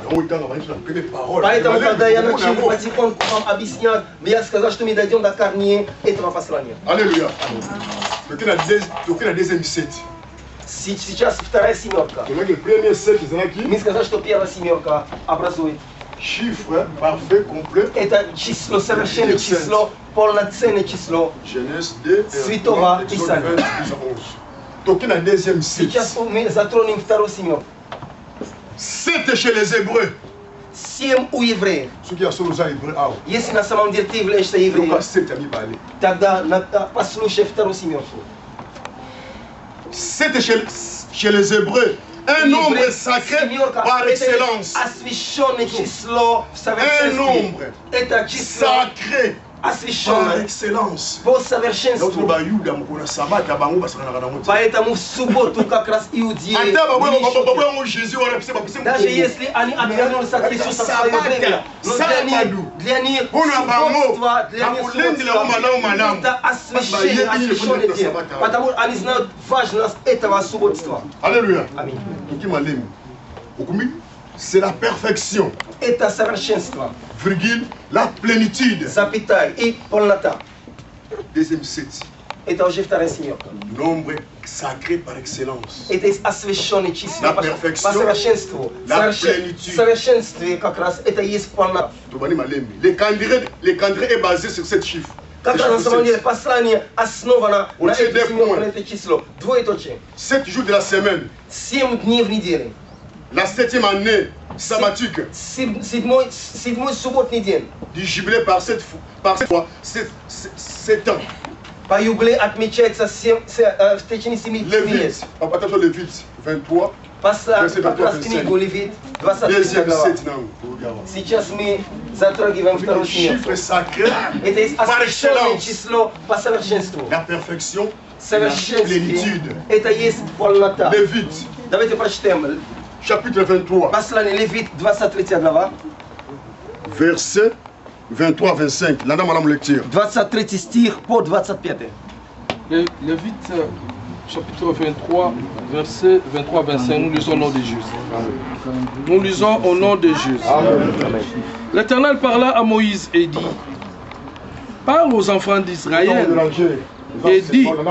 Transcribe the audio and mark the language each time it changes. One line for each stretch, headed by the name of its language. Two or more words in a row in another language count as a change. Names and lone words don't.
Russian: Поэтому, когда я начал потихоньку вам объяснять, я сказал, что мы дойдем до корней этого послания. Аллилуйя. Сейчас вторая семерка. Мы сказали, что первая семерка образует
French: chiffre parfait, complet.
Russian: Это число, совершенное число, полноценное число Святого Писания. Сейчас мы затронем вторую семерку.
French: 7 chez les Hébreux.
Russian: 7 у евреев. Если на самом деле ты являешься евреем, тогда послушай вторую семерку.
French: 7 chez les Hébreux. Un nombre sacré par excellence. Un nombre sacré par excellence.
Russian: Поэтому в субботу как раз иудеи, даже если они отвернулись от Иисуса в свое время, но для них субботство, это освященный день, потому что они знают важность этого субботства. Аллилуйя. Аминь.
French: C'est la perfection.
Russian: Это совершенство.
French: Virgule, la plénitude.
Russian: Запятая и полнота.
French: Deuxième set.
Russian: Это уже вторая семерка.
French: Nombre sacré par excellence.
Russian: Это есть освященное число.
French: La
Russian: по совершенству.
French: La plénitude.
Russian: Совершенстве как раз это есть полнота.
French: Le calendrier est basé sur 7 chiffres.
Russian: Как раз на самом деле послание основано на это число. Двоеточие.
French: 7 jours de la semaine.
Russian: 7 дней в неделю.
French: La 7e année sabbatique.
Russian: Седьмой субботний день.
French: Du jubilé par 7 ans.
Russian: По юбилею отмечается в течение 7 лет.
French: Attention, Lévite 23.
Russian: Как раз книгу Левит, 23 глава. Сейчас мы затрагиваем вторую семерку. Это есть освященное число по совершенству.
French: La perfection,
Russian: совершенстве. Это есть полнота.
French: Lévite.
Russian: Давайте прочитаем.
French: Chapitre 23.
Russian: Послание Левит, 23 глава.
French: Verset 23-25. Là, on a lecture.
Russian: 23 стих по 25.
French: Lévite, chapitre 23, verset 23-25. Nous lisons au nom de Jésus. Nous lisons au nom de Jésus. L'Éternel parla à Moïse et dit: parle aux enfants d'Israël et dit.